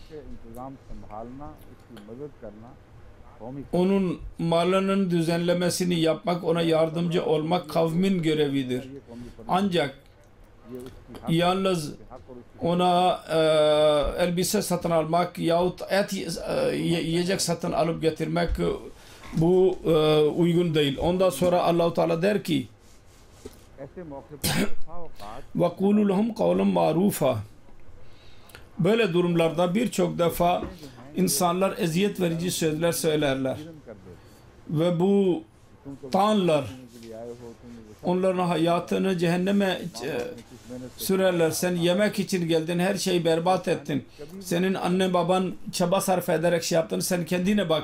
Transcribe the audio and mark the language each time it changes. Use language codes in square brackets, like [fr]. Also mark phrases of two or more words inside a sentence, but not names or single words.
[tr] Onun malının düzenlemesini yapmak, ona yardımcı olmak kavmin görevidir. Ancak yalnız ona elbise satın almak yahut yiyecek satın alıp getirmek bu uygun değil. Ondan sonra Allah-u Teala der ki [ar] وَقُولُ لَهُمْ قَوْلًا مَعْرُوفًا. [tr] Böyle durumlarda birçok defa insanlar eziyet verici sözler söylerler. Ve bu tanrılar onların hayatını cehenneme sürerler. Sen yemek için geldin, her şeyi berbat ettin. Senin anne baban çaba sarf ederek şey yaptın, sen kendine bak.